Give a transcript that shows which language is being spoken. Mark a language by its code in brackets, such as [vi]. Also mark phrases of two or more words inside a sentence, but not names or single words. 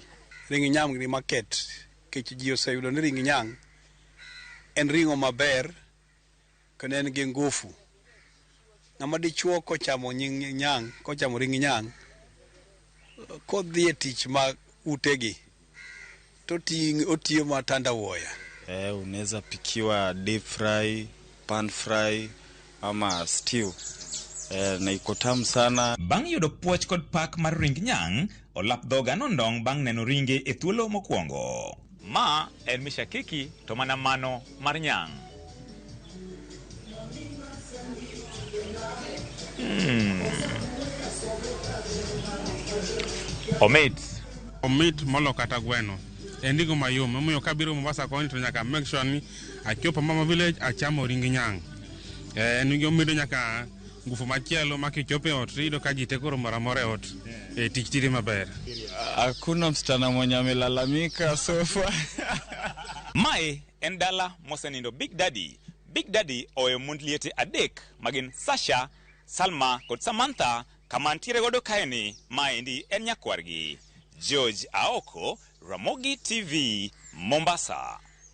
[luo] Ring Nyang ni market kech ji oseyudo ni ring Nyang en ring'o maber kendo en gi ngufu. Ng'ama dichuo kochamo Nyang, kochamo ring Nyang kodhi e tich ma utegi to otiyo matanda woya. [sw] Unaweza pikiwa [en] deep fry, pan fry [sw] ama stew. Na iko tamu sana. [luo] Bang' yudo puoch kod pak mar ring Nyang, olap dhoga nondong bang' neno ringe e thuolo mokwongo. Ma en mishakiki to mana mano mar Nyang. Omit molo kata gweno. Endigo mayom, moyo kabiro Mombasa koni to nyaka [en] make sure [luo] ni achopo Mama Village achamo ring Nyang. Endigo mido nyaka ngufu machielo makichope ot rido ka jite koro moramore ot. Tich tiri maber. [sw] Hakuna msichana mwenye amelalamika sofa. [luo] Mae en dala mosenindo Big Daddy. Big Daddy oyo mond liete adek magin Sasha, Salma kod Samantha kamantiere godo kaeni. Maendi en nyakwargi. George Aoko, Ramogi TV, Mombasa.